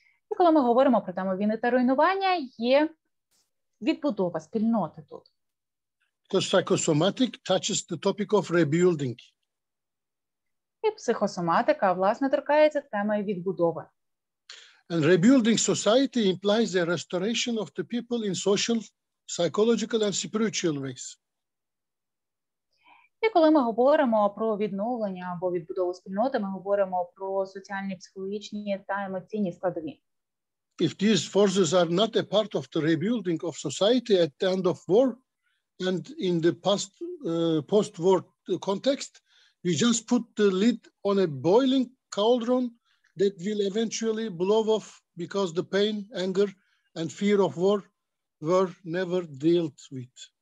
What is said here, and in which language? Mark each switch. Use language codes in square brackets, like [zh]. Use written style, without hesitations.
[uk] І коли ми говоримо про тему війни та руйнування, є відбудова спільноти тут. [en] Because psychosomatic touches the topic of rebuilding. [uk] І психосоматика, власне, торкається теми відбудови. [en] And rebuilding society implies the restoration of the people in social, psychological and spiritual ways. [uk] І коли ми говоримо про відновлення або відбудову спільноти, ми говоримо про соціальні, психологічні та емоційні складові. [en] If these forces are not a part of the rebuilding of society at the end of war and in the post-war context, we just put the lid on a boiling cauldron that will eventually blow off because the pain, anger, and fear of war were never dealt with.